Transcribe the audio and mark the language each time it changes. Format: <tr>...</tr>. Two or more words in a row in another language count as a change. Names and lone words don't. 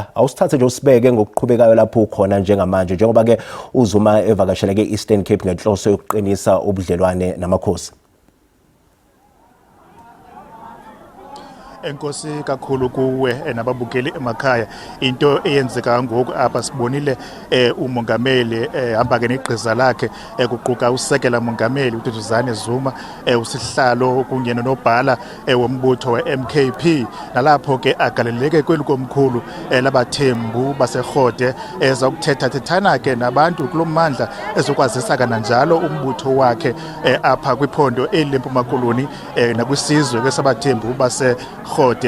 <xh>Awusithathe nje usibeke ngokuqhubekayo lapho ukhona njengamanje njengoba ke uZuma evakashela ke-Eastern Cape ngenhloso yokuqinisa ubudlelwane namakhosi. Enkosi kakhulu kuwe nababukeli emakhaya. Into eyenzeka ngoku apha sibonile umongameli hamba ke negqiza lakhe kuquka usekela mongameli uDuduzane Zuma, usihlalo kunye nonobhala wombutho weMKP, nalapho ke agaleleke kwelikomkhulu labathembu baseRhode ezokuthetha thethana ke nabantu kulomandla ezokwazisa kana njalo umbutho wakhe apha kwiphondo eLimpopo Koloni nakwisizwe ke sabathembu base Khode.</xh>